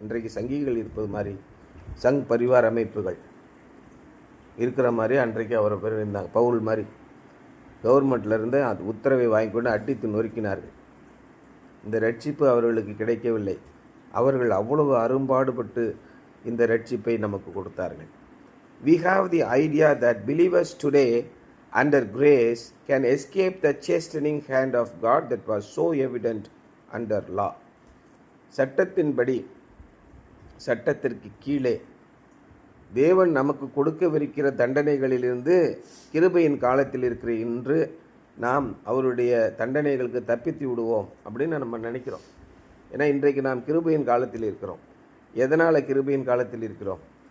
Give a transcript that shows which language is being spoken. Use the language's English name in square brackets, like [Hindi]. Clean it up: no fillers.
[Tamil] இன்றைக்கு சங்கிகள் இருப்பது மாதிரி சங் பரிவார் அமைப்புகள் இருக்கிற மாதிரி அன்றைக்கு அவரை பேர் இருந்தாங்க. பவுல் மாதிரி கவர்மெண்ட்லேருந்து அது உத்தரவை வாங்கி கொண்டு அடித்து நொறுக்கினார்கள். இந்த ரட்சிப்பு அவர்களுக்கு கிடைக்கவில்லை. அவர்கள் அவ்வளவு அரும்பாடுபட்டு இந்த ரட்சிப்பை நமக்கு கொடுத்தார்கள். [English] We have the idea that believers today under grace can escape the chastening hand of God that was so evident under law. [Tamil] சட்டத்தின்படி, சட்டத்திற்கு கீழே தேவன் நமக்கு கொடுக்கவிருக்கிற தண்டனைகளிலிருந்து கிருபையின் காலத்தில் இருக்கிற இன்று நாம் அவருடைய தண்டனைகளுக்கு தப்பித்து விடுவோம் அப்படின்னு நம்ம நினைக்கிறோம். ஏன்னா இன்றைக்கு நாம் கிருபையின் காலத்தில் இருக்கிறோம். எதனால் கிருபையின் காலத்தில் இருக்கிறோம்?